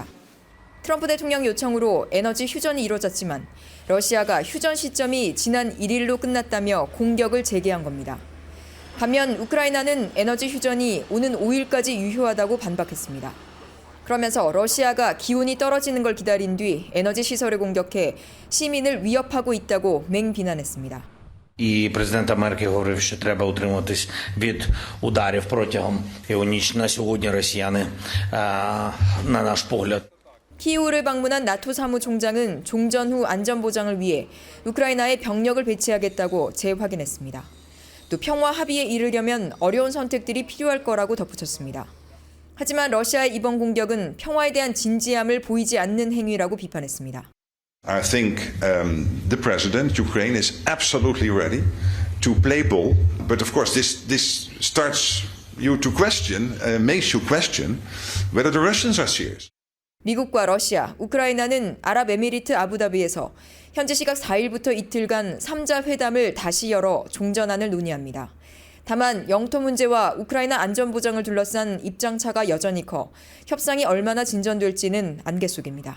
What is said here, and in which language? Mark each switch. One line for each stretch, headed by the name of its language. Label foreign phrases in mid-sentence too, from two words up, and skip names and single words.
Korean: 트럼프 대통령 요청으로 에너지 휴전이 이뤄졌지만 러시아가 휴전 시점이 지난 1일로 끝났다며 공격을 재개한 겁니다. 반면 우크라이나는 에너지 휴전이 오는 5일까지 유효하다고 반박했습니다. 그러면서 러시아가 기온이 떨어지는 걸 기다린 뒤 에너지 시설을 공격해 시민을 위협하고 있다고 맹비난했습니다.
Ukrainian: І президент Америки говорив, що треба утримуватись від ударів протягом його ніч. На сьогодні росіяни, на наш погляд,
Korean: 키이우를 방문한 나토 사무총장은 종전 후 안전보장을 위해 우크라이나에 병력을 배치하겠다고 재확인했습니다. 또 평화 합의에 이르려면 어려운 선택들이 필요할 거라고 덧붙였습니다. 하지만 러시아의 이번 공격은 평화에 대한 진지함을 보이지 않는 행위라고 비판했습니다.
English: I think the president, Ukraine, is absolutely ready to play ball. But of course, this starts you to question, makes you question whether the Russians are serious.
Korean: 미국과 러시아, 우크라이나는 아랍에미리트 아부다비에서 현지 시각 4일부터 이틀간 3자 회담을 다시 열어 종전안을 논의합니다. 다만 영토 문제와 우크라이나 안전보장을 둘러싼 입장차가 여전히 커 협상이 얼마나 진전될지는 안개 속입니다.